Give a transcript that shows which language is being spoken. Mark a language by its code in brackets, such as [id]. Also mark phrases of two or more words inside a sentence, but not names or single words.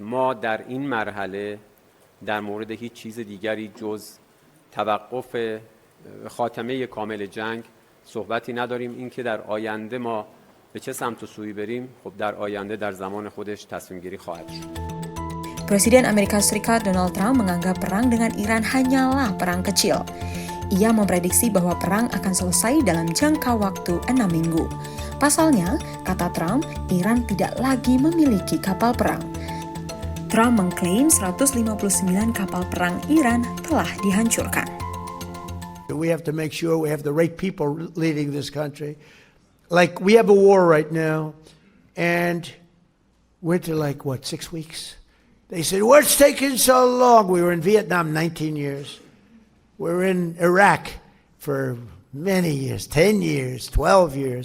[fa] ما در این مرحله در مورد هیچ چیز دیگری جز توقف خاتمه کامل جنگ صحبتی نداریم. این که در آینده ما به چه سمت و سویی بریم خب در آینده در زمان خودش تصمیم گیری خواهد شد. [id] Presiden Amerika Serikat Donald Trump menganggap perang dengan Iran hanyalah perang kecil. Ia memprediksi bahwa perang akan selesai dalam jangka waktu 6 minggu. Pasalnya, kata Trump, Iran tidak lagi memiliki kapal perang. Trump mengklaim 159 kapal perang Iran telah dihancurkan. [en] We have to make sure we have the right people leading this country. Like, we have a war right now, and we're into 6 weeks? They said, what's taking so long? We were in Vietnam 19 years. We're in Iraq for many years, 10 years, 12 years.